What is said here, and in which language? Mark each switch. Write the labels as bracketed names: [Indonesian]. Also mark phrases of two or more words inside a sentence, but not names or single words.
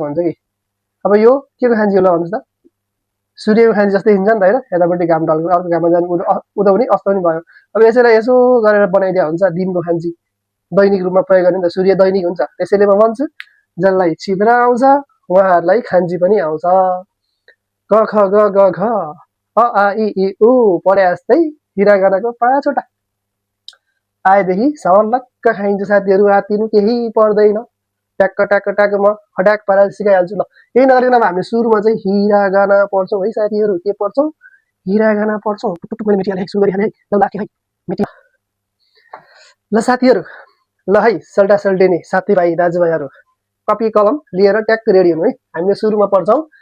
[Nepali] हुन्छ कि अब यो के को खान्जी होला भन्नुस् त सूर्यको खान्जी जस्तै हिँड्छ नि त हैन यतापट्टि घाम ढल्को अर्को घाममा जानु उदाउने अस्त पनि भयो अब यसैलाई यसो गरेर बनाइदिया हुन्छ दिनको खान्जी दैनिक रूपमा प्रयोग गर्ने त सूर्य दैनिक हुन्छ त्यसैले म भन्छु जसलाई चित्र आउँछ उहाँहरुलाई खान्जी पनि आउँछ क ख ग ग घ अ आ इ उ पढे जस्तै हिरागानाको 5 वटा आएदेखि सवलक्क खाइन्छ साथीहरु आतिनु केही पर्दैन ट्याक्क ट्याक्क ट्याक्क म हटाक पारेर सिकाइहाल्छु ल यही नगरिकन हामीले सुरुमा चाहिँ हिरागाना पढ्छौं है साथीहरु के पढ्छौं हिरागाना पढ्छौं टुटुक मैले मेटिहाले सुरु गरिहाले ल लाके है मेटि ल साथीहरु ल है सल्टा सल्टेनी साथीभाइ दाजुभाइहरु कपी कलम लिएर ट्याक्क रेडी हुनु है हामीले सुरुमा पढ्छौं